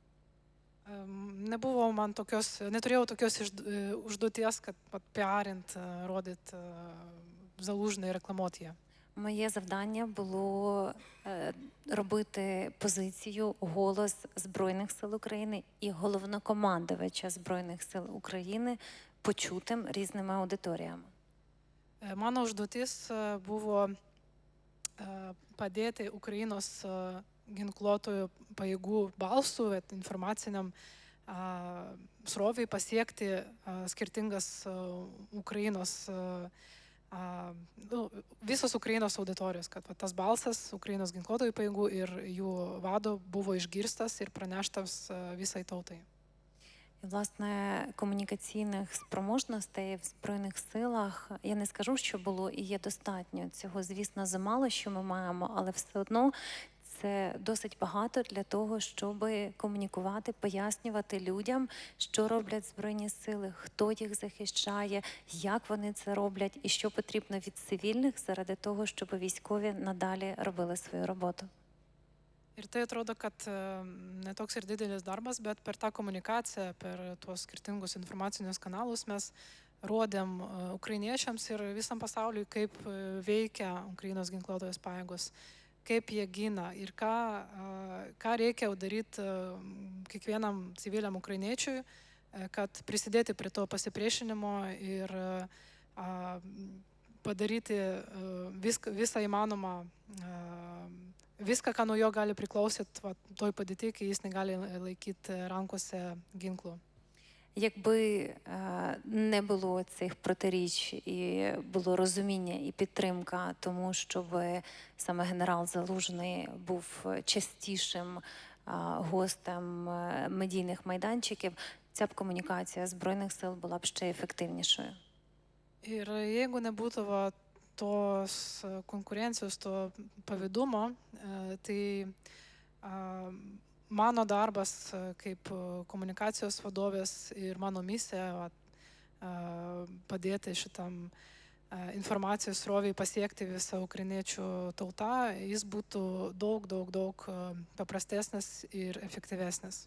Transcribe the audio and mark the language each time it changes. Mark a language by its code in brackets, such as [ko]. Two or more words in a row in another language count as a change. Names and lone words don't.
[lt] Neturėjau tokios užduoties, kad piarint, rodyt Залужний, reklamuoti ją. [uk] Моє завдання було робити позицію, голос Збройних сил України і головнокомандувача Збройних сил України почутим різними аудиторіями. [lt] Mano užduotis buvo padėti Ukrainos ginkluotojų pajėgų balsų, informaciniam sroviai pasiekti skirtingas Ukrainos, visos Ukrainos auditorijos, kad tas balsas Ukrainos ginkluotojų pajėgų ir jų vado buvo išgirstas ir praneštas visai tautai. [uk] І, власне, комунікаційних спроможностей в Збройних силах, я не скажу, що було і є достатньо. Цього, звісно, замало, що ми маємо, але все одно це досить багато для того, щоб комунікувати, пояснювати людям, що роблять Збройні сили, хто їх захищає, як вони це роблять і що потрібно від цивільних заради того, щоб військові надалі робили свою роботу. [lt] Ir tai atrodo, kad netoks ir didelis darbas, bet per tą komunikaciją, per tuos skirtingus informacinius kanalus mes rodėm ukrainiečiams ir visam pasauliui, kaip veikia Ukrainos ginkluotojos pajėgos, kaip jie gina ir ką reikia daryti kiekvienam civiliam ukrainiečiui, kad prisidėti prie to pasipriešinimo ir padaryti visą įmanomą viską, ką nuo jo gali priklausyti toj padėti, kai jis negali laikyti rankose ginklų. [uk] Якби не було цих протиріч і було розуміння і підтримка тому, щоб саме генерал Залужний був частішим гостем медійних майданчиків, ця б комунікація Збройних сил була б ще ефективнішою. [lt] Ir jeigu nebūtų tos konkurencijos, to pavydumo, tai mano darbas kaip komunikacijos vadovės ir mano misija padėti šitam informacijos sroviai pasiekti visą ukrainiečių tautą, jis būtų daug paprastesnis ir efektyvesnis.